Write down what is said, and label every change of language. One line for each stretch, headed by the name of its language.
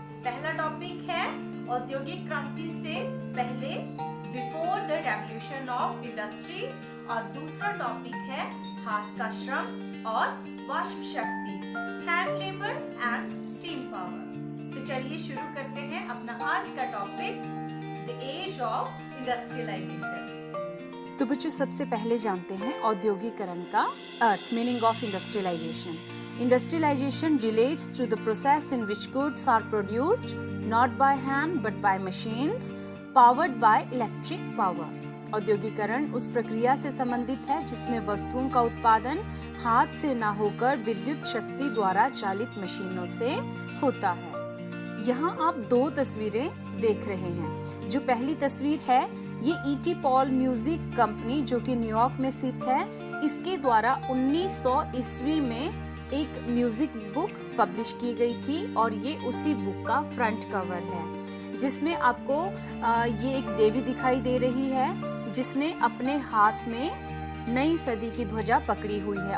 Hindi: पहला टॉपिक है औद्योगिक क्रांति से पहले,
English: before the revolution of industry,
Hindi: और दूसरा टॉपिक है हाथ का श्रम और वाष्प शक्ति,
English: Hand labour and steam power.
Hindi: तो चलिए शुरू करते हैं अपना आज का topic,
English: The age of industrialisation.
Hindi: तो बच्चों, सबसे पहले जानते हैं औद्योगिकरण का अर्थ,
English: Meaning of industrialisation. Industrialization relates to the process in which goods are produced not by hand but by machines powered by electric power.
Hindi: औद्योगिकरण उस प्रक्रिया से संबंधित है जिसमें वस्तुओं का उत्पादन हाथ से न होकर विद्युत शक्ति द्वारा चालित मशीनों से होता है। यहाँ आप 2 तस्वीरें देख रहे हैं। जो पहली तस्वीर है ये E.T. पॉल म्यूजिक कंपनी जो कि न्यूयॉर्क में स्थित है, इसके द्वारा 1900 ईस्वी में एक म्यूजिक बुक पब्लिश की गई थी और ये उसी बुक का फ्रंट कवर है, जिसमें आपको ये एक देवी दिखाई दे रही है जिसने अपने हाथ में नई सदी की ध्वजा पकड़ी हुई है।